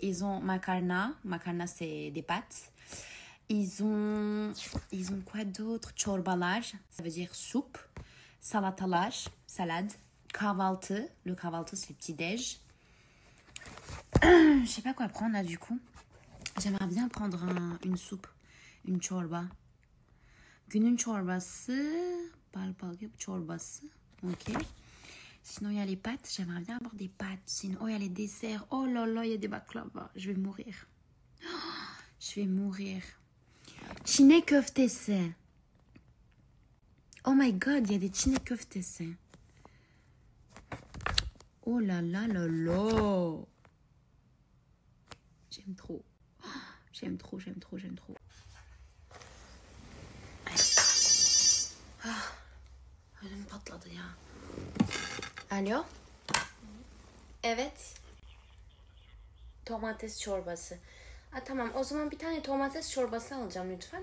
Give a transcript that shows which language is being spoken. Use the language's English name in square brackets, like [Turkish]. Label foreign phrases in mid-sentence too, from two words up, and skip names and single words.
[French] Ils ont macarna. Macarna, c'est des pâtes. Ils ont quoi d'autre? Çorbalar, ça veut dire soupe. [Turkish] Salatalar, salade. Kahvaltı. [French] Le kahvaltı, c'est le petit-déj. Je sais pas quoi prendre là du coup. J'aimerais bien prendre une soupe. Une çorba. [Turkish] Günün çorbası. Bal çorbası. [French] Ok. Sinon, il y a les pâtes. J'aimerais bien avoir des pâtes. Sinon, oh, il y a les desserts. Oh là là, il y a des baklava. Je vais mourir. Oh, je vais mourir. [Turkish] Çine köftesi. [English] Oh my god, [French] il y a des [Turkish] çine köftesi. [French] Oh là là là là. J'aime trop. J'aime trop, j'aime trop, j'aime trop. [Turkish] Ödüm patladı ya. Alo? Evet. Domates çorbası. Tamam, o zaman bir tane domates çorbası alacağım lütfen.